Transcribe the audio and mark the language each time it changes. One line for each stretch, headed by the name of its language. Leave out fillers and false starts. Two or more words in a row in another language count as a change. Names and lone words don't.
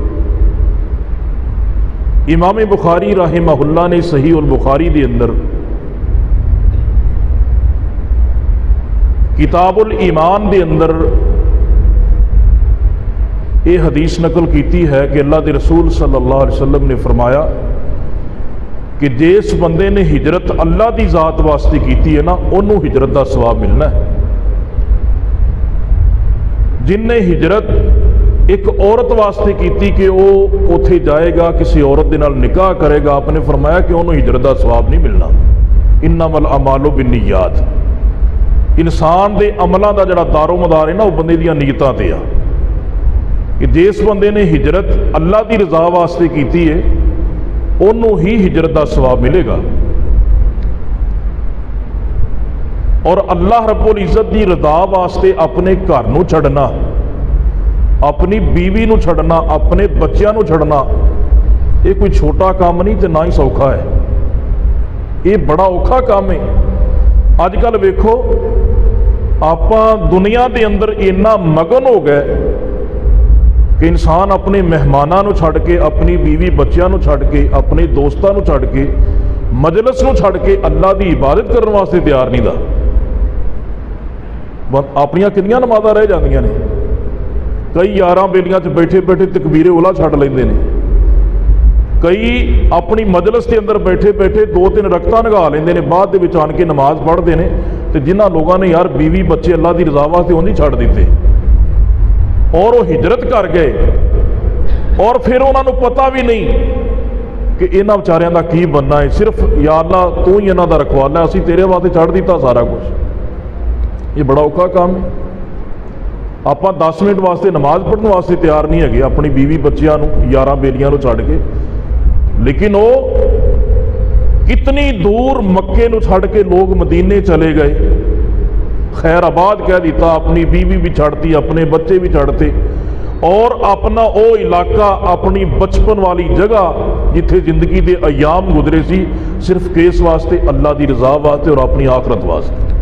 Punjabi: امام بخاری
Arabic: رحمہ اللہ
Punjabi: نے
Arabic: صحیح البخاری
Punjabi: دے اندر
Arabic: کتاب الایمان
Punjabi: دے اندر یہ حدیث نقل کیتی ہے کہ اللہ دے رسول
Arabic: صلی اللہ علیہ وسلم
Punjabi: نے فرمایا کہ جس بندے نے ہجرت اللہ دی ذات واسطے کیتی ہے نا، انہوں ہجرت دا ثواب ملنا ہے۔ جن نے ہجرت ایک عورت واسطے کیتی کہ وہ اوتھے جائے گا، کسی عورت دے نال نکاح کرے گا، آپ نے فرمایا کہ انہوں ہجرت دا ثواب نہیں ملنا۔
Arabic: انما الاعمال بالنیات،
Punjabi: انسان دے عملاں دا جڑا دار و مدار ہے نا، وہ بندے دیاں نیتاں تے آ کہ جس بندے نے ہجرت اللہ دی رضا واسطے کیتی ہے انہوں ہی ہجرت دا ثواب ملے گا۔ اور
Arabic: اللہ رب العزت
Punjabi: دی رضا واسطے اپنے گھر نو چھڑنا، اپنی بیوی نو چھڑنا، اپنے بچیاں نو چھڑنا، یہ کوئی چھوٹا کام نہیں تے نہ ہی سوکھا ہے، یہ بڑا اوکھا کام ہے۔ اج کل ویکھو آپ دنیا دے اندر اتنا مگن ہو گئے کہ انسان اپنے مہماناں نو چھڑ کے، اپنی بیوی بچیاں نو چھڑ کے، اپنے دوستاں نو چھڑ کے، مجلس نو چھڑ کے اللہ دی عبادت کرنے واسطے تیار نہیں دا۔ اپنیاں کنیاں نمازاں رہ جاندیاں نے، کئی یاراں بیلیاں چ بیٹھے بیٹھے تکبیر اولا چھڑ لیندے نے، کئی اپنی مجلس کے اندر بیٹھے بیٹھے 2-3 رکعتاں نگا لیندے نے، بعد دے وچ آن کے نماز پڑھتے ہیں۔ تو جنہ لوگوں نے یار بیوی بچے اللہ دی رضا واسطے انہیں چھڑ دیتے اور وہ ہجرت کر گئے، اور پھر انہوں نے پتہ بھی نہیں کہ انہاں بیچاریاں دا کی بننا ہے، صرف یا اللہ تو ہی انہاں دا رکھوالا ہے، اسی تیرے واسطے چھڑ دیتا سارا کچھ۔ یہ بڑا اوکھا کام ہے۔ آپ 10 منٹ واسطے نماز پڑھنے واسطے تیار نہیں ہے اپنی بیوی بچیاں نو، یاراں بیلیاں نو چھڑ کے، لیکن وہ کتنی دور مکے نو چھڑ کے لوگ مدینے چلے گئے، خیر آباد کہہ دیتا، اپنی بیوی بھی چھڑتی، اپنے بچے بھی چھڑتے، اور اپنا او علاقہ، اپنی بچپن والی جگہ جتھے زندگی دے ایام گزرے سی، صرف کیس واسطے، اللہ دی رضا واسطے اور اپنی آخرت واسطے۔